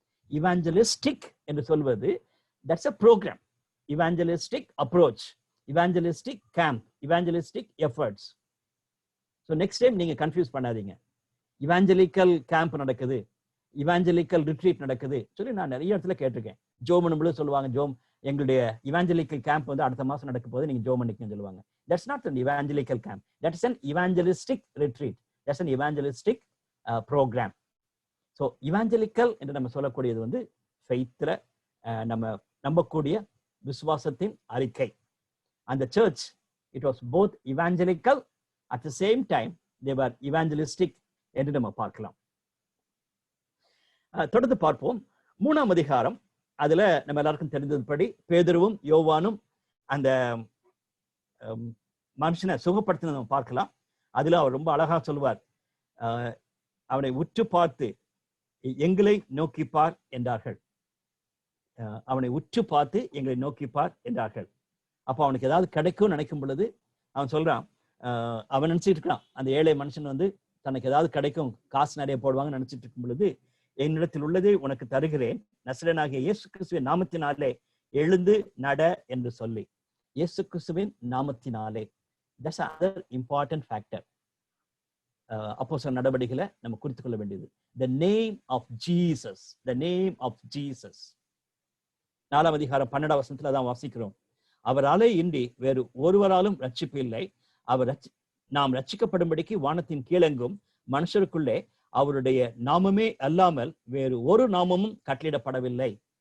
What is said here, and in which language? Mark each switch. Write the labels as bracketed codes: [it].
[en] evangelistic [ta] என்று சொல்வது [en] That's a program, evangelistic approach, evangelistic camp, evangelistic efforts. [ta] So next time நீங்க confuse பண்ணாதீங்க. Evangelical camp நடக்குது, evangelical retreat நடக்குது சொல்லி நான் நிறைய இடத்துல கேட்டிருக்கேன். ஜோமனும் சொல்லுவாங்க, எங்களுடைய இவாஞ்சலிக்கல் கேம்ப் வந்து அடுத்த மாசம் நடக்க போது, நீங்க ஜோம் பண்ணிக்கன்னு சொல்லுவாங்க. [en] That's not an evangelical camp. That is an evangelistic retreat. That's an evangelistic program. So evangelical [ta] என்று நம்ம சொல்லக்கூடியது வந்து ஃபெய்த்ல நம்ம நம்பக்கூடிய விசுவாசத்தின் அறிக்கை. [en] And the church, it was both evangelical, at the same time they were evangelistic [ta] என்று நம்ம பார்க்கலாம். தொடர்ந்து பார்ப்போம். 3ஆம் அதிகாரம், அதுல நம்ம எல்லாருக்கும் தெரிந்ததுபடி பேதுருவும் யோவானும் அந்த மனுஷனை சுகப்படுத்தின நம்ம பார்க்கலாம். அதுல அவர் ரொம்ப அழகா சொல்லுவார், அவனை உற்று பார்த்து எங்களை நோக்கிப்பார் என்றார்கள். அவனை உற்று பார்த்து எங்களை நோக்கிப்பார் என்றார்கள். அப்போ அவனுக்கு ஏதாவது கிடைக்கும் நினைக்கும் பொழுது அவன் சொல்றான், அவன் நினைச்சிட்டு இருக்கான், அந்த ஏழை மனுஷன் வந்து தனக்கு ஏதாவது கிடைக்கும், காசு நிறைய போடுவாங்கன்னு நினைச்சிட்டு இருக்கும் பொழுது, என்னிடத்தில் உள்ளதை உனக்கு தருகிறேன், நசரேயனாகிய இயேசு கிறிஸ்துவின் நாமத்தினாலே எழுந்து நட என்று சொல்லி. இயேசு கிறிஸ்துவின் நாமத்தினாலே. [en] That's another important factor. [ta] அப்போஸ்தலர் நடவடிக்கைகளை நம்ம குறித்துக் கொள்ள வேண்டியது. [en] The name of Jesus. The name of Jesus. [ta] 4ஆம் அதிகாரம் 12ஆம் வசனத்துல தான் வாசிக்கிறோம். அவராலே இன்றி வேறு ஒருவராலும் ரட்சிப்பு இல்லை. நாம் ரட்சிக்கப்படும்படிக்கு வானத்தின் கீழெங்கும் மனுஷருக்குள்ளே அவருடைய நாமமே அல்லாமல் வேறு ஒரு நாமமும் கட்டளிடப்படவில்லை.